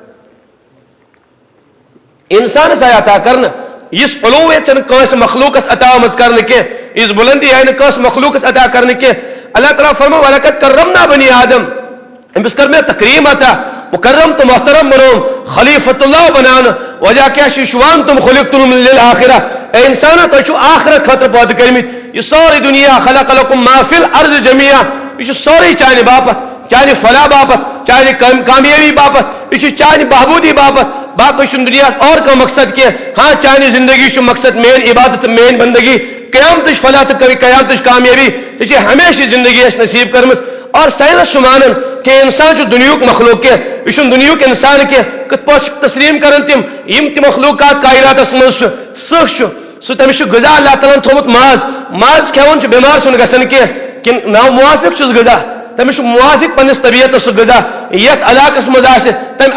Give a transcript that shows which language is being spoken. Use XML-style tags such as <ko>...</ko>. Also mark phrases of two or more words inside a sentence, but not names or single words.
<ks>انسانس آیہِ عطا کرنہٕ یُس علوٗویت چھنہٕ کٲنٛسہِ مخلوٗقس عطا آمٕژ کرنہٕ کینٛہہ یُس بُلندی آیہِ نہٕ کٲنٛسہِ مخلوٗقس عطا کرنہٕ کینٛہہ اللہ تعالیٰ فرموو</ks> <ar>وَلَقَدْ کَرَّمْنَا بَنِی آدم</ar> <ks>أمِس کٔر مےٚ تقریٖم عطا مُکرم تہٕ محترم بنووُم خلیفۃ اللہ بناونہٕ وجہ کیاہ چھُ شُوان</ks> <ar>خُلِقتُم لِلآخرہ</ar> <ks>اے انسانا تۄہہِ چھُو آخرت خٲطرٕ پٲدٕ کٔرمٕتۍ یہِ سورُے دُنیا</ks> <ar>خلق لکم ما فی الارض جمیعا</ar> <ks>یہ چھُ سورُے چانہِ باپتھ چانہِ فلاح باپتھ چانہِ کامیٲبی باپتھ یہ چھُ چانہِ بہبوٗدی باپتھ باقٕے چھُنہٕ دُنیاہس اور کانٛہہ مقصد کینٛہہ ہاں چانہِ زندگی چھُ مقصد میٲنۍ عبادت تہٕ میٲنۍ بندگی قیامتٕچ فلاح تہٕ قیامتٕچ کامیٲبی یہ چھِ ہمیشہِ زندگی اَسہِ نصیٖب کٔرمٕژ اور سائنس چھُ مانان کہ انسان چھُ دُنیہُک مخلوق کینٛہہ یہِ چھُنہٕ دُنیہُک انسان کینٛہہ کِتھ پٲٹھۍ چھِ تسلیٖم کران تِم یِم تہِ مخلوٗقات کائناتس منٛز چھُ سٕہہ چھُ سُہ تٔمِس چھُ غذا اللہ تعالیٰ ہن تھوٚومُت ماز کھٮ۪وان چھُ بٮ۪مار چھُنہٕ گژھان کینٛہہ کِنہٕ ناموافق چھُس غذا تٔمِس چھُ موافق پننِس طبیعتس سُہ غذا یتھ علاقس منٛز آسہِ تمہِ</ks>